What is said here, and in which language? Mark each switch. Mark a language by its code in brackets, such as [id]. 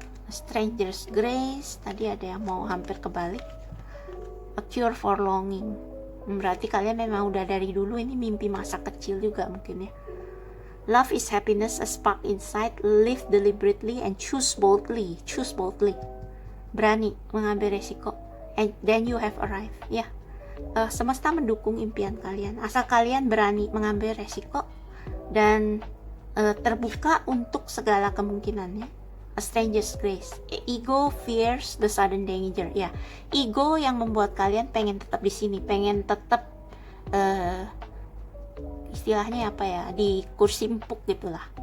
[id] Stranger's Grace, tadi ada yang mau hampir kebalik. [en] A cure for longing. [id] Berarti kalian memang udah dari dulu ini mimpi masa kecil juga mungkin ya. [en] Love is happiness, a spark inside. Live deliberately and choose boldly. Choose boldly. [id] Berani mengambil resiko. [en] And then you have arrived. [id] Ya. Semesta mendukung impian kalian. Asal kalian berani mengambil resiko dan terbuka untuk segala kemungkinannya. [en] A stranger's grace. Ego fears the sudden danger. [id] Ya, ego yang membuat kalian pengen tetap di sini, pengen tetap istilahnya apa ya, di kursi empuk gitulah.